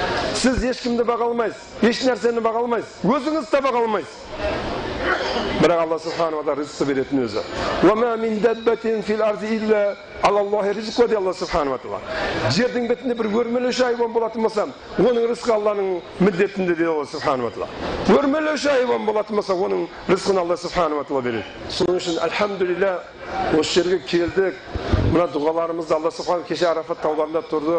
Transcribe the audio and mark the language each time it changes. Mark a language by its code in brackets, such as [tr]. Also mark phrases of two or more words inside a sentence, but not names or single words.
[kk] Siz ешкімді баға алмайсыз, еш нәрсені баға алмайсыз, өзіңіз де баға алмайсыз. Бірақ Алла Субхану ва Тағала ризықты беретін өзі. [ar] وَمَا مِنْ دَبَّةٍ فِي الْأَرْضِ إِلَّا عَلَى اللَّهِ رِزْقُهَا [kk] дейді Алла Субхану ва Тағала. Жердің бетінде бір өрмелеуші хайуан болатын болса, оның рызқы Алланың міндетінде дейді Алла Субхану ва Тағала. Өрмелеуші хайуан болатын болса, оның рызқын Алла Субхану ва Тағала береді. Соның үшін альхамдулилля осы жерге келдік. Мына дұғаларымызды Алла Субхану кеше Арафат тауларында тұрдық.